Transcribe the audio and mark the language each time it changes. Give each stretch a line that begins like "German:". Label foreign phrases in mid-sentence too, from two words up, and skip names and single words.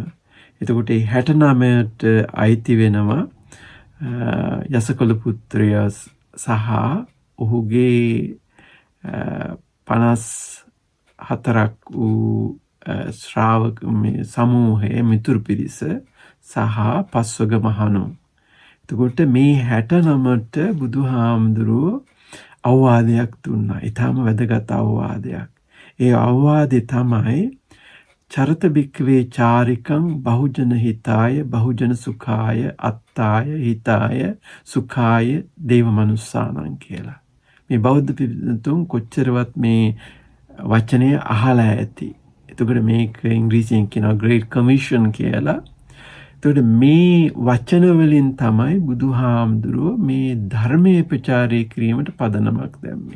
Sinhala: එතකොට මේ 69ට අයිති වෙනවා යසකොළ පුත්‍රය සහ ඔහුගේ 54ක් වූ ශ්‍රාවක සමූහයේ මිතුරු පිරිස සහ පස්වග මහණුන්. එතකොට මේ 69ට බුදුහාමුදුරුවෝ අවවාදයක් දුන්නා. ඊටම වැදගත් අවවාදයක්. ඒ අවවාදේ තමයි
Pali: චරත භික්ඛවේ චාරිකං බහුජන හිතාය බහුජන සුඛාය අත්තාය හිතාය සුඛාය දේව මනුස්සානං
Sinhala: කියලා. මේ බෞද්ධ පිරිතුන් කොච්චරවත් මේ වචනය අහලා ඇති. එතකොට මේක ඉංග්‍රීසියෙන් කියනවා
English: Great Commission
Sinhala: කියලා. එතකොට මේ වචන වලින් තමයි බුදුහාමුදුරුවෝ මේ ධර්මයේ ප්‍රචාරය කිරීමට පදනමක් දැම්මේ.